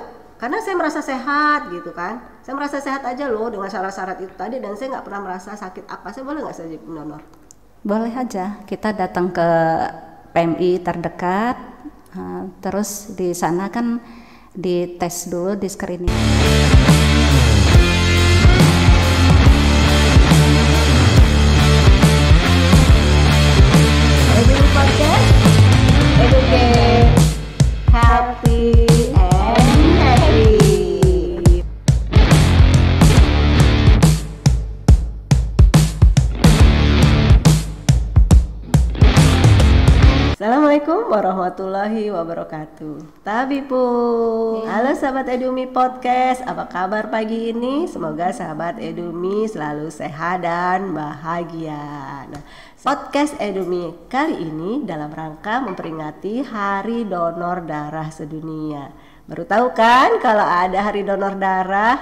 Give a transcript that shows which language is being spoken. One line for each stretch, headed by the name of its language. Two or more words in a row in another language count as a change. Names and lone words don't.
Indonesian: Karena saya merasa sehat gitu kan, saya merasa sehat aja loh dengan syarat-syarat itu tadi, dan saya nggak pernah merasa sakit apa, saya boleh nggak saya jadi pendonor? Boleh aja, kita datang ke PMI terdekat, terus di sana kan dites dulu, di screening.
English: Educate, healthy, and happy.
Arabic: Assalamualaikum warahmatullahi wabarakatuh.
Indonesian: Tabipu. Halo sahabat Edumi Podcast, apa kabar pagi ini? Semoga sahabat Edumi selalu sehat dan bahagia. Nah, podcast Edumi kali ini dalam rangka memperingati Hari Donor Darah Sedunia. Baru tahu kan kalau ada Hari Donor Darah?